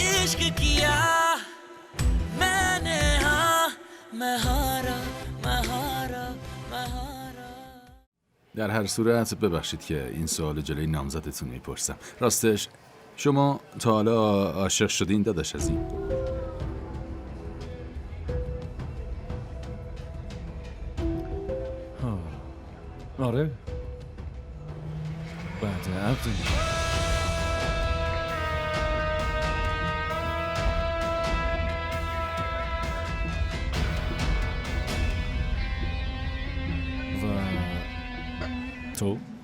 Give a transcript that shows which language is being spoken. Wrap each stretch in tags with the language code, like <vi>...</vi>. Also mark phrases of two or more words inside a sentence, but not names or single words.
<hi>इश्क किया मैंने हाँ मैं हारा मैं हारा मैं हारा.</hi> <fa>در هر صورت ببخشید که این سوال جلوی نامزدتون میپرسم. راستش شما تا حالا عاشق شدین داداش از این؟ آره بعد عقد و تو</fa>